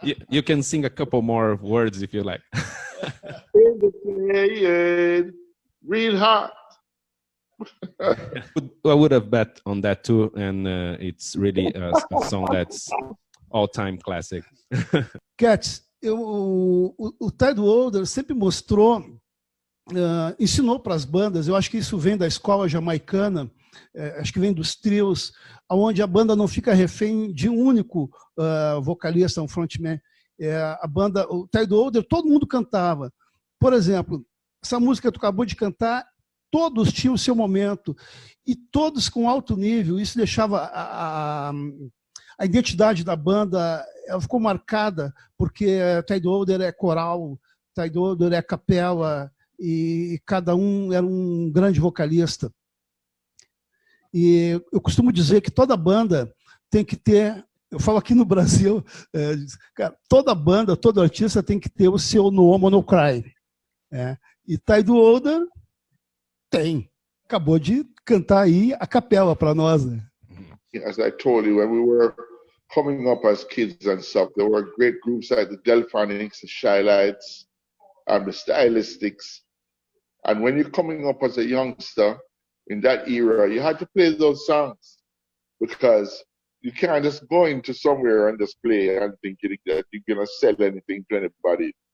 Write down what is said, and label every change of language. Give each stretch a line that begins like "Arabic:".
English: You can sing a couple more words if you like. In the play, real hot. I would have bet on that too, and it's really a song that's all-time classic.
Portuguese: Cats, o Tidewater sempre mostrou, ensinou para as bandas, eu acho que isso vem da escola jamaicana, acho que vem dos trios, onde a banda não fica refém de um único vocalista, um frontman. A banda, o Tidewater, todo mundo cantava. Por exemplo, essa música que tu acabou de cantar, todos tinham o seu momento, e todos com alto nível. Isso deixava a identidade da banda, ela ficou marcada, porque Tidewater é coral, Tidewater é capela, e cada um era um grande vocalista. E eu costumo dizer que toda banda tem que ter, eu falo aqui no Brasil, cara, toda banda, todo artista tem que ter o seu No Homo No Cry. E Tidewater tem. Acabou de cantar aí a capela para nós, né?
English: As I told you, when we were coming up as kids and stuff, there were great groups like the Delphonics, the Shylights, and the Stylistics. And when you're coming up as a youngster in that era, you had to play those songs, because you can't just go into somewhere and just play and think that you're going to sell anything to anybody.